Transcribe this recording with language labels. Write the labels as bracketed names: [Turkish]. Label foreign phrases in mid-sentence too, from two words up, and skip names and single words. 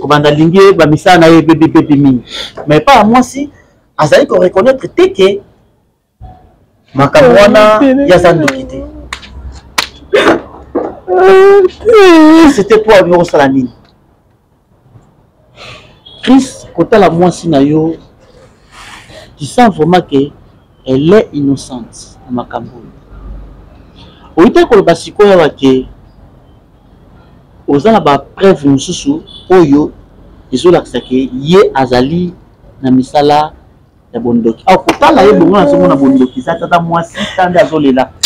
[Lingala] kobanda alingi ye, bamisala na ye, bebe, bebe mingi. Mais pa ya mwasi, azali ko reconnaître te ke makambo Eh, wana, te, nana. ya za ndoki te. Eh, te. [French] C'était toi, [Lingala] olingi kosala nini? [French] Chris, [Lingala] kotala mwasi na yo, [French] tu sens vraiment que elle est innocente [Lingala] na makambo oyo. Oyita koloba sikoyo awa ke oza na ba preuve mosusu oyo ezolakisa ke ye azali na misala Ya bondoki. Ah, kotala ye bongo, nazomona bondoki, eza tata mwasi, tanda azolela.